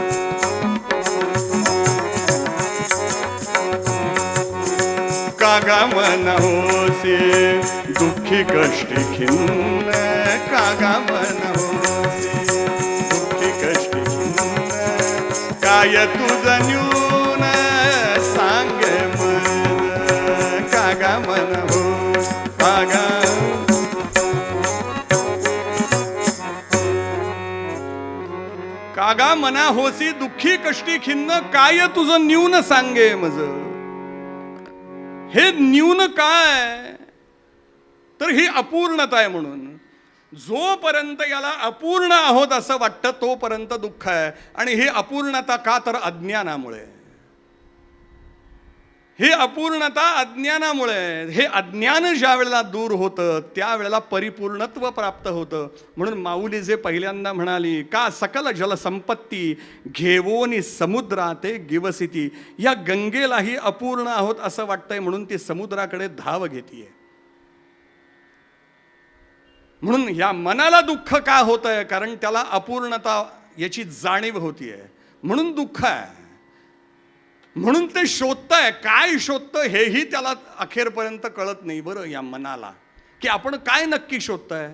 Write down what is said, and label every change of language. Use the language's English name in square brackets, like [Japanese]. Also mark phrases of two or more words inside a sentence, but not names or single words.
[Marathi] कागा मना होसे दुःखी कष्टी खिन्न, कागा मना होसे दुःखी कष्टी खिन्न. काय तुझ न्यून सांग मज. कागा मना हो कागा. कागा मना होसी दुःखी कष्टी खिन्न, काय तुझं न्यून सांगे मज. हे न्यून काय, तर ही अपूर्णता आहे. म्हणून जोपर्यंत याला अपूर्ण आहोत असं वाटतं तोपर्यंत दुःख आहे. आणि ही अपूर्णता का, तर अज्ञानामुळे. ही अपूर्णता अज्ञानामुळे. हे अज्ञान ज्या वेळेला दूर होतं त्यावेळेला परिपूर्णत्व प्राप्त होतं. म्हणून माऊली जे पहिल्यांदा म्हणाली, का सकल जलसंपत्ती घेवोनी समुद्राते गिवसिती. या गंगेलाही अपूर्ण आहोत असं वाटतंय, म्हणून ती समुद्राकडे धाव घेतीये. म्हणून या मनाला दुःख का होत आहे? कारण त्याला अपूर्णता याची जाणीव होतीये, म्हणून दुःख आहे. म्हणून ते शोधतंय, काय शोधतं हेही त्याला अखेरपर्यंत कळत नाही बरं या मनाला, की आपण काय नक्की शोधतंय.